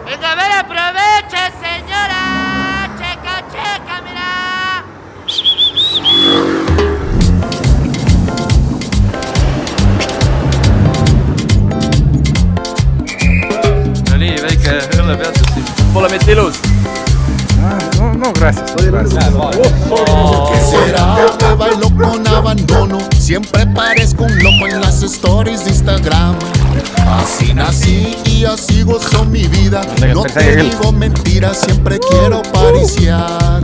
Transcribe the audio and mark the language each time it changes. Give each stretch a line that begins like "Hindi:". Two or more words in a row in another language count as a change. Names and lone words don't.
Spanish: ver, aproveche, señora. Checa, checa, mira.
Estonian: No nii, väike õllepeatus siin. Pole mitte ilus.
Spanish: No, gracias. ¿Qué será? Me bailo con abandono. Siempre parezco un loco en las stories de Instagram. Así nací y así gozo mi vida. No te digo mentiras, siempre quiero pariciar.